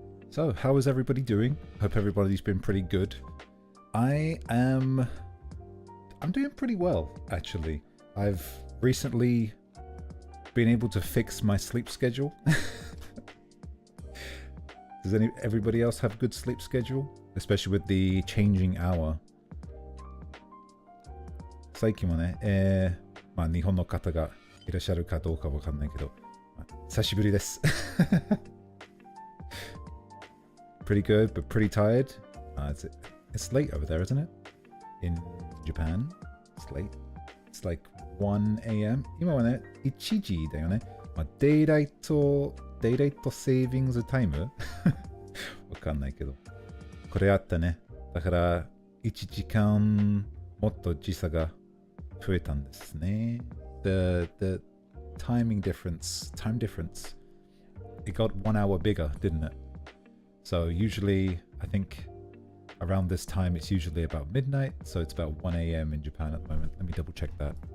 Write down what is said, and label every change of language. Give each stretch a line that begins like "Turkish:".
English: So, how is everybody doing? Hope everybody's been pretty good. I'm doing pretty well, actually. I've recently been able to fix my sleep schedule. Does everybody else have a good sleep schedule? Especially with the changing hour.
Japanese: 最近もね、まあ日本の方がいらっしゃるかどうかわかんないけど、久しぶりです。
English: Pretty good, but pretty tired. It's late over there, isn't it? In Japan, it's late. It's like 1 a.m.
Japanese: 今はね、1時だよね。まあ、デイライトセービングズタイムわかんないけど。これあったね。だから、1時間もっと時差が増えたんですね。
English: The time difference, it got 1 hour bigger, didn't it? So usually, I think around this time, it's usually about midnight. So it's about 1 a.m. in Japan at the moment. Let me double check that.